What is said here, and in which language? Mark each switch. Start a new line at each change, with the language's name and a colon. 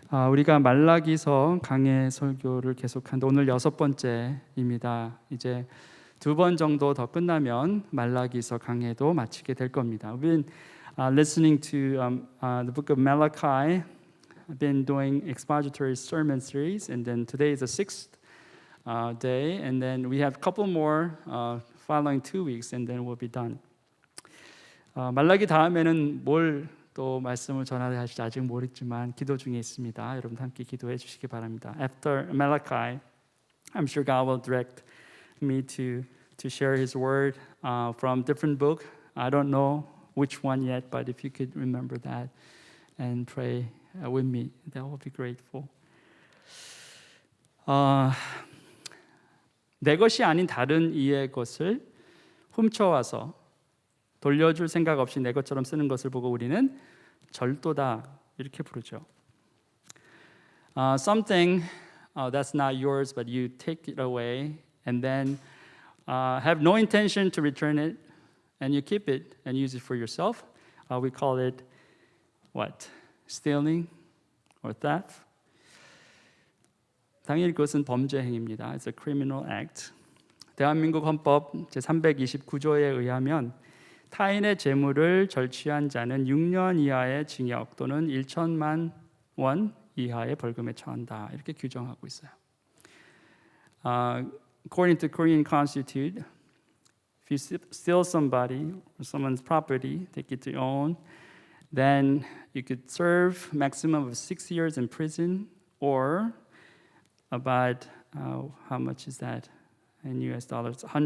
Korean: 우리가 말라기서 강해 설교를 계속하는데 오늘 6번째입니다. 이제 2번 정도 더 끝나면 말라기서 강해도 마치게 될 겁니다.
English: We've been listening to the book of Malachi. I've been doing expository sermon series, and then today is the 6th day, and then we have a couple more following 2 weeks, and then we'll be done.
Korean: 말라기 다음에는 뭘 또 말씀을 전하려 하실지 아직 모르지만 기도 중에 있습니다. 여러분 함께 기도해 주시기 바랍니다.
English: After Malachi, I'm sure God will direct me to share His word from different book. I don't know which one yet, but if you could remember that and pray with me, that will be grateful.
Korean: 내 것이 아닌 다른 이의 것을 훔쳐와서 돌려줄 생각 없이 내 것처럼 쓰는 것을 보고 우리는 절도다 이렇게 부르죠.
English: Something that's not yours, but you take it away and then have no intention to return it, and you keep it and use it for yourself. We call it what? Stealing or theft.
Korean: 당연히 그것은 범죄 행위입니다.
English: It's a criminal act.
Korean: 대한민국 헌법 제329조에 의하면 타인의 재물을 절취한 자는 6년 이하의 징역 또는 1천만 원 이하의 벌금에 처한다. 이렇게 규정하고 있어요.
English: According to Korean Constitute, if you steal somebody or someone's property, take it to your own, then you could serve maximum of 6 years in prison or about how much is that in US dollars?